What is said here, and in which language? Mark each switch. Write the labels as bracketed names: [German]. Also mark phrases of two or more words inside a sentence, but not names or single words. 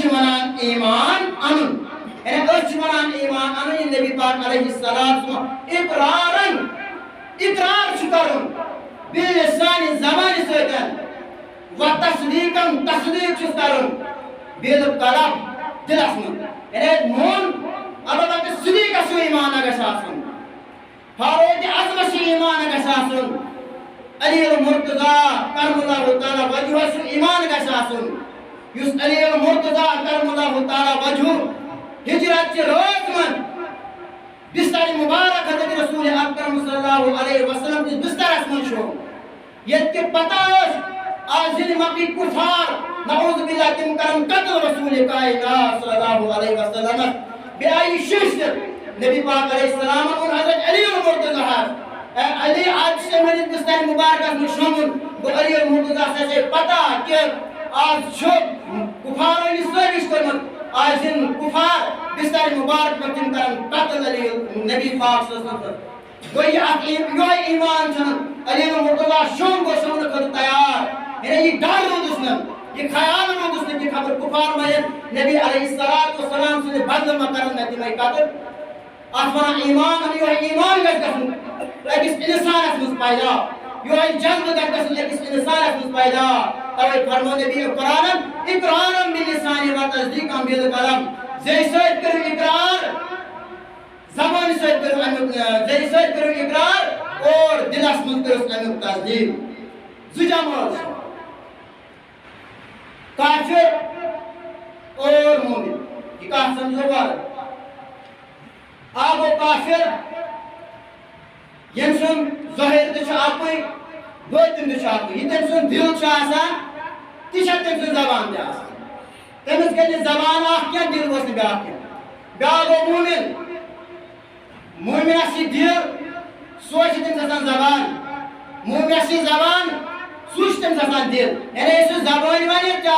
[Kashmiri] چھِ وَنان ایمان اَنُن یعنی أسۍ چھِ وَنان ایمان اَنُن یہِ نبی پاک علیہ الصلوۃ والسلام اقرارن اقرار چھُ کَرُن بِلسانِ زبانہِ سۭتۍ و تصدیٖقن تصدیٖق چھُس کَرُن بالقلب دِلس منٛز یعنی مون البتہ سُلی گژھِ ایمانہ گژھِ آسُن فاروق اعظمس چھُ ایمان گژھِ آسُن علی المرتضیٰ کرم اللہ تعالیٰ وجہس چھُ ایمان گژھِ آسُن یُس علی المرتضیٰ کرم اللہ تعالیٰ وجہ ہجرت چہِ رٲژ منٛز بستر مبارک حضرت رسول اکرم صلی اللہ علیہ وسلم کِس بسترس منٛز چھُ ییٚتہِ کہِ پتہ ٲس آز ییٚلہِ مکہِ کُفار [Arabic] نعوذ باللہ [Kashmiri] تِم کرن قتل رسول کائنات صلی اللہ علیہ وسلمس بیٚیہِ آیہِ شِشتر نبی پاک علیہ السلام اوٚن حضرت علی المرتضیٰ علی [Urdu] آج سے میرے [Kashmiri] بستر مبارکس منٛز شۄنٛگُن گوٚو علی المرتضیٰ چھِ پتہ کہِ آز چھُ کُفارو یہِ سٲزِش کٔرمٕژ آز یِن کُفار بستر مبارک پٮ۪ٹھ تِم کرن قتل علی نبی پاک صلی اللہ علیہ وسلم گوٚو یہِ اکھ یِہوٚے ایمان چھُنہٕ علی المرتضیٰ شۄنٛگ گوٚو شۄنٛگنہٕ خٲطرٕ تیار یعنی یہِ ڈر روٗدُس نہٕ یہ خیال روٗدُس نہٕ کہِ خبر کُفار ما یِن نبی علیہ الصلوۃ والسلام سٕنٛدِ بدلہٕ ما کرن مےٚ تِمے قتل اتھ وَنان ایمان یِہوٚے ایمان گژھِ گژھُن أکِس اِنسانس منٛز پیدا یِہوٚے جذبہٕ گژھِ گژھُن أکِس اِنسانس منٛز پیدا تَوَے فرمو نبی قرآنن [Arabic] اقرارن بِلسانِ و تصدیٖقن بالقلب [Kashmiri] زیٚیہِ سۭتۍ کٔرِو اقرار زبانہِ سۭتۍ کٔرِو امیُک زیٚیہِ سۭتۍ کٔرِو اقرار اور دِلس منٛز کٔرِو امیُک تصدیٖق زٕ جمٲژ چھِ کافر اور مومن یہ کہاں سمجھو بار آگو کافر یم سن ظاہر تہ اکوئی باطن تہ اکوئی یہ تم سن دل آسان تہ تم سن زبان تہ آسان تمس گژھِ زبان اکھ کینٛہہ دل گوٚژھ نہٕ بیٛاکھ کینٛہہ بیٛاکھ گوٚو مومن مومنس چھِ دل سُے چھِ تٔمِس آسان زبان مومنس چھِ زبان سُہ چھُ تٔمِس آسان دل یعنی یُس سُہ زبٲنۍ وَنہِ تہِ